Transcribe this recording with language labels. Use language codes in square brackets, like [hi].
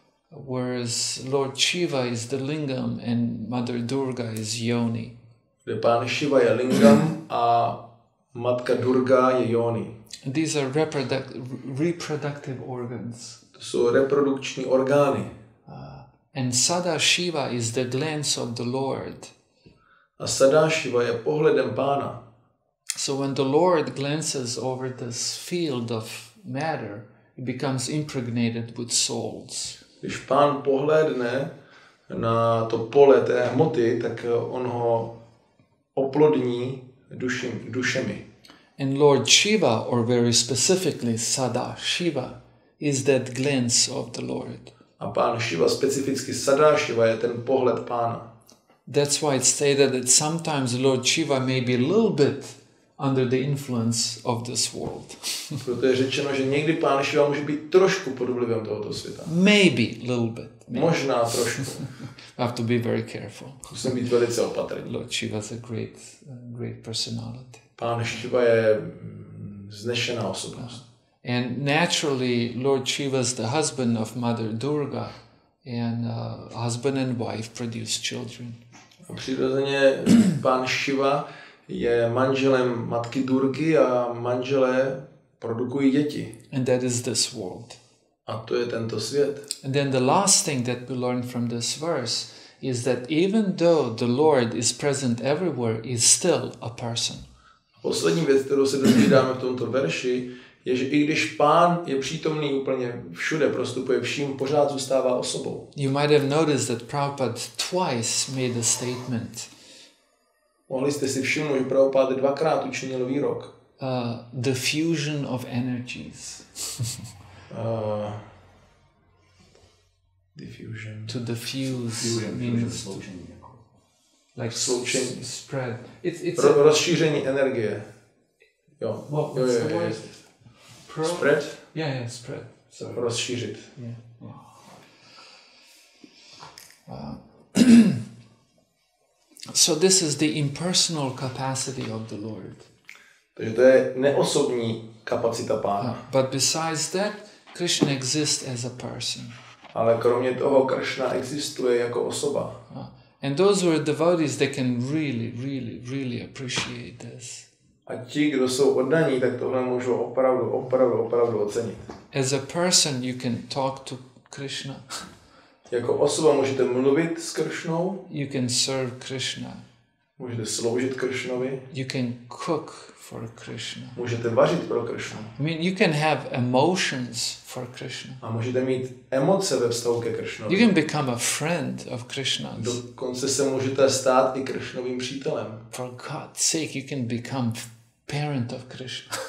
[en] Whereas Lord Shiva is the lingam and Mother Durga is yoni. [cs] Kde Pán Shiva je lingam a Matka Durga je yoni. [en] And these are reproductive organs. [cs] To jsou reprodukční orgány. [en] And Sada Shiva is the glance of the Lord. [cs] A Sada Shiva je pohledem Pána. [en] So when the Lord glances over this field of matter, he becomes impregnated with souls. [cs] Když Pán pohlédne na to pole té hmoty, tak on ho oplodní dušemi. [en] And Lord Shiva, or very specifically Sada Shiva, is that glance of the Lord. [cs] A Pán Shiva, specificky Sada Shiva, je ten pohled Pána. [en] That's why it's stated that sometimes Lord Shiva may be a little bit under the influence of this world. [cs] Proto je řečeno, že někdy Pán Shiva může být trošku pod vlivem tohoto světa. [en] Maybe a little bit. Maybe. [cs] Možná trošku. [en] Have to be very careful. [cs] Musím být velice opatrný. [en] Lord Shiva is a great personality. [cs] Pán Shiva je vznešená osobnost. [en] And naturally, Lord Shiva is the husband of Mother Durga, and husband and wife produce children. [cs] A přirozeně Pán Shiva je manželem Matky Durgy a manželé produkují děti. [en] And that is this world. [cs] A to je tento svět. [en] And then the last thing that we learn from this verse is that even though the Lord is present everywhere, he is still a person. [cs] Poslední věc, kterou se dozvídáme v tomto verši, je, že i když Pán je přítomný úplně všude, prostupuje vším, pořád zůstává osobou. [en] You might have noticed that Prabhupada twice made a statement. [cs] Mohli jste si všimnout, že Prabhupada dvakrát učinil výrok. [en] The fusion of energies. Diffusion. To diffuse means like [cs] sloučení. [en] Spread. It's [cs] rozšíření energie. Jo. [en] What's the word? Spread? Yeah, spread. [cs] Sorry. Rozšířit. [en] Yeah. So this is the impersonal capacity of the Lord. [cs] Takže to je neosobní kapacita Pána. [en] But besides that, Krishna exists as a person. [cs] Ale kromě toho Krishna existuje jako osoba. [en] And those who are devotees, they can really appreciate this. [cs] A ti, kdo jsou oddaní, tak tohle můžou opravdu ocenit. [en] As a person, you can talk to Krishna. [cs] Jako osoba můžete mluvit s Krishnou. [en] You can serve Krishna. [cs] Můžete sloužit Krishnovi. [en] You can cook for Krishna. [cs] Můžete vařit pro Krishnu. [en] I mean, you can have emotions for Krishna. [cs] A můžete mít emoce ve vztahu ke Krishnovi. [en] You can become a friend of Krishna. [cs] Dokonce se můžete stát i Krishnovým přítelem. [en] For God's sake, you can become parent of Krishna.